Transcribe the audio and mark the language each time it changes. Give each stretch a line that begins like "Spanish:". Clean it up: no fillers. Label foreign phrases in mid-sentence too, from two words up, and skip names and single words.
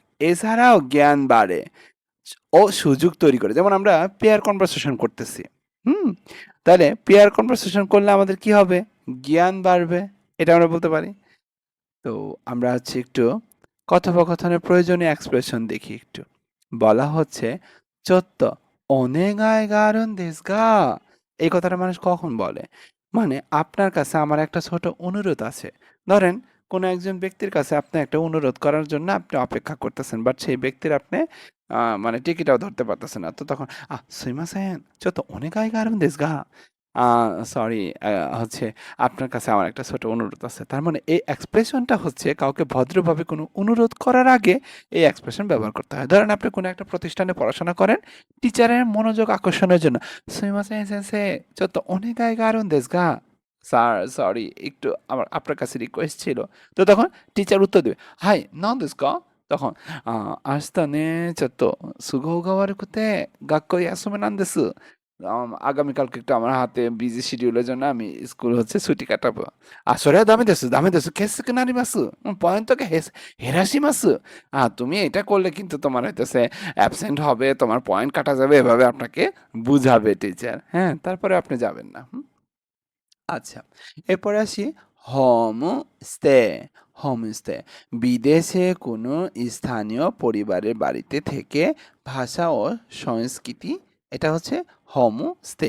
Bangla: এছাড়াও জ্ঞান বাড়ে ও সুযোগ তৈরি করে। যেমন আমরা
English: pair conversation
Bangla: করতেছি। হুম? তাহলে
English: pair conversation
Bangla: করলে আমাদের কি হবে? জ্ঞান বাড়বে। এটা আমরা বলতে পারি। তো আমরা হচ্ছে একটু কথোপকথনের প্রয়োজনীয় এক্সপ্রেশন দেখি একটু। বলা হচ্ছে,
Japanese: "ちょっと お願いがあるんですが"
Bangla: এই কথাটা মানুষ কখন বলে? মানে আপনার কাছে আমার একটা ছোট অনুরোধ আছে। ধরেন কোনো একজন ব্যক্তির কাছে আপনি একটা অনুরোধ করার জন্য আপনি অপেক্ষা করতেছেন। বাট সেই ব্যক্তির আপনি মানে টিকিটাও ধরতে পারতেছেন না। তো তখন, সুইমাসেন,
Japanese: ちょっと お願いがあるんですが"
Bangla: আ সরি হচ্ছে আপনার কাছে আমার একটা ছোট অনুরোধ আছে। তার মানে এই এক্সপ্রেশনটা হচ্ছে কাউকে ভদ্রভাবে কোনো অনুরোধ করার আগে এই এক্সপ্রেশন ব্যবহার করতে হয়। ধরেন আপনি কোনো একটা প্রতিষ্ঠানে পড়াশোনা করেন, টিচারের মনোযোগ আকর্ষণের জন্য,
Japanese: "すみません 先生, ちょっと お願いがあるんですが"
Bangla: স্যার সরি একটু আমার আপনার কাছে রিকোয়েস্ট ছিল। তো তখন টিচার উত্তর দেবে, "হাই,
Japanese: なんですか?"
Bangla: তখন
Japanese: 明日ね、ちょっと都合が悪くて学校休みなんです。
Bangla: আগামীকালকে একটু আমার হাতে
English: busy schedule
Bangla: জন্য আমি স্কুল হচ্ছে ছুটি কাটাবো।
Japanese: "それはダメです。ダメです。欠席になります。পয়েন্টকে減らします."
Bangla: তুমি এটা করলে কিন্তু তোমার হইতেছে অ্যাবসেন্ট হবে, তোমার পয়েন্ট কাটা যাবে, এভাবে আপনাকে বুঝাবে টিচার। হ্যাঁ? তারপরে আপনি যাবেন না। আচ্ছা, এরপরে আসি হোমস্টে। হোমস্টে বিদেশে কোনো স্থানীয় পরিবারের বাড়িতে থেকে ভাষা ও সংস্কৃতি, এটা হচ্ছে হোমস্টে।